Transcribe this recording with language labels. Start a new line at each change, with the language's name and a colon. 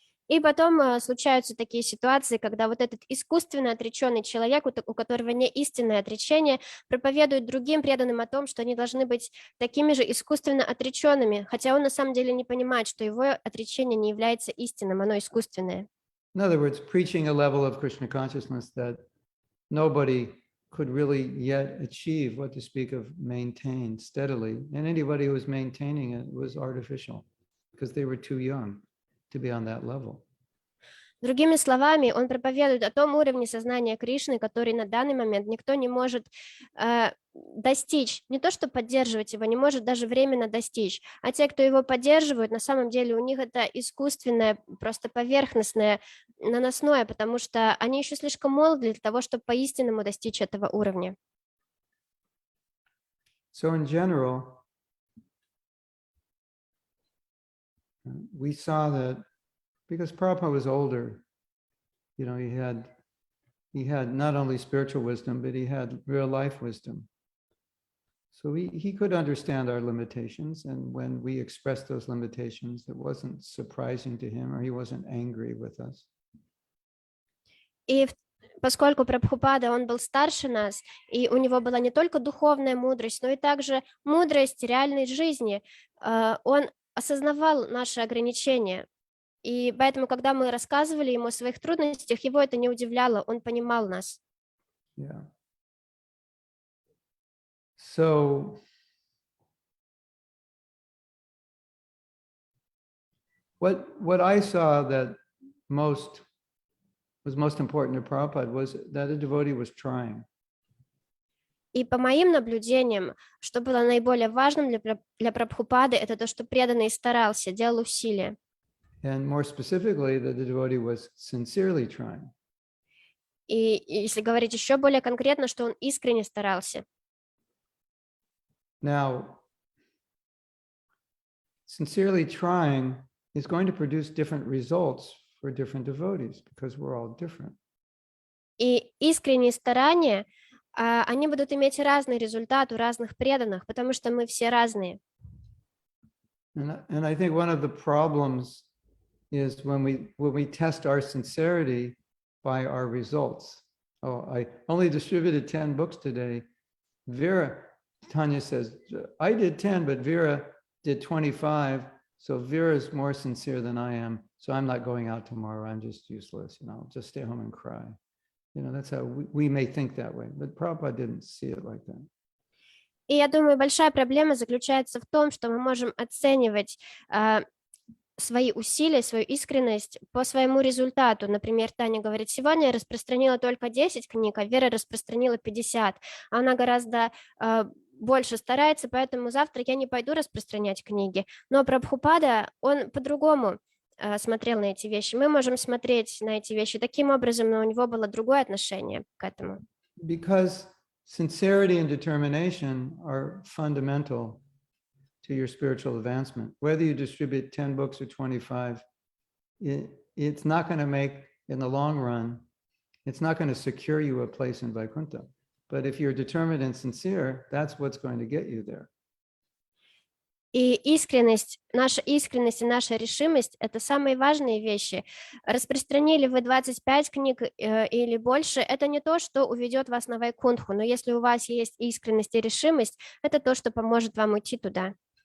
Russian: И потом случаются такие ситуации, когда вот этот искусственно отреченный человек, у которого не истинное отречение, проповедует другим преданным о том, что они должны быть такими же искусственно отреченными, хотя он на самом деле не понимает, что его отречение не является истинным, оно искусственное.
English: In other words, preaching a level of Krishna consciousness that nobody could really yet achieve, what to speak of maintain steadily. And anybody who was maintaining it was artificial because they were too young to be on that level.
Russian: Другими словами, он проповедует о том уровне сознания Кришны, который на данный момент никто не может достичь, не то что поддерживать его, не может даже временно достичь, а те, кто его поддерживают, на самом деле у них это искусственное, просто поверхностное, наносное, потому что они еще слишком молоды для того, чтобы по-истинному достичь этого уровня.
English: So in general, we saw that because Prabhupada was older, you know, he had not only spiritual wisdom, but he had real life wisdom. So he could understand our limitations, and when we expressed those limitations, it wasn't surprising to him, or he wasn't angry with us.
Russian: И поскольку Прабхупада, он был старше нас, и у него была не только духовная мудрость, но и также мудрость реальной жизни, он осознавал наши ограничения. И поэтому, когда мы рассказывали ему о своих трудностях, его это не удивляло, он понимал нас.
English: Yeah. So what I saw that was most important to Prabhupada was that a devotee was trying.
Russian: И по моим наблюдениям, что было наиболее важным для Прабхупады, это то, что преданный старался, делал усилия.
English: And more specifically, that the devotee was sincerely trying.
Russian: И если говорить еще более конкретно, что он искренне старался.
English: Now, sincerely trying is going to produce different results for different devotees because we're all different.
Russian: И искренние старания, они будут иметь разный результат у разных преданных, потому что мы все разные.
English: And I think one of the problems is when we test our sincerity by our results. Oh, I only distributed 10 books today. Tanya says, I did 10, but Vera did 25. So Vera is more sincere than I am. So I'm not going out tomorrow. I'm just useless. You know, I'll just stay home and cry. You know, that's how we may think that way. But Prabhupada didn't see it like that.
Russian: И я думаю, большая проблема заключается в том, что мы можем оценивать свои усилия, свою искренность по своему результату. Например, Таня говорит, сегодня я распространила только 10 книг, а Вера распространила 50. Она гораздо больше старается, поэтому завтра я не пойду распространять книги. Но Прабхупада, он по-другому смотрел на эти вещи. Мы можем смотреть на эти вещи таким образом, но у него было другое отношение к этому.
English: Because sincerity and determination are fundamental to your spiritual advancement. Whether you distribute 10 books or 25, it's not going to make, in the long run, it's not going to secure you a place in Vaikuntha. But if you're determined and sincere, that's what's going to get you there.
Russian: И наша искренность и наша решимость – это самые важные вещи. Распространили вы 25 книг или больше, это не то, что уведет вас на Вайкунтху, но если у вас есть искренность и решимость, это то, что поможет вам уйти туда.